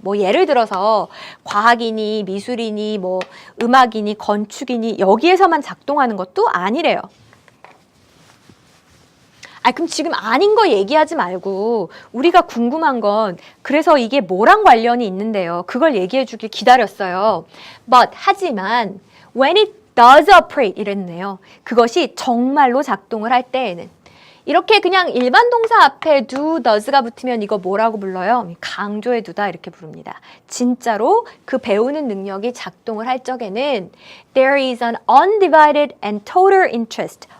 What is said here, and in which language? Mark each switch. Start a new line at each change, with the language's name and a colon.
Korean: 뭐 예를 들어서 과학이니 미술이니 뭐 음악이니 건축이니 여기에서만 작동하는 것도 아니래요. 아, 그럼 지금 아닌 거 얘기하지 말고 우리가 궁금한 건 그래서 이게 뭐랑 관련이 있는데요. 그걸 얘기해 주길 기다렸어요.
English: But
Korean: 하지만
English: when it does operate
Korean: 이랬네요. 그것이 정말로 작동을 할 때에는 이렇게 그냥 일반 동사 앞에 do, does가 붙으면 이거 뭐라고 불러요? 강조해 두다 이렇게 부릅니다. 진짜로 그 배우는 능력이 작동을 할 적에는
English: there is an undivided and total interest.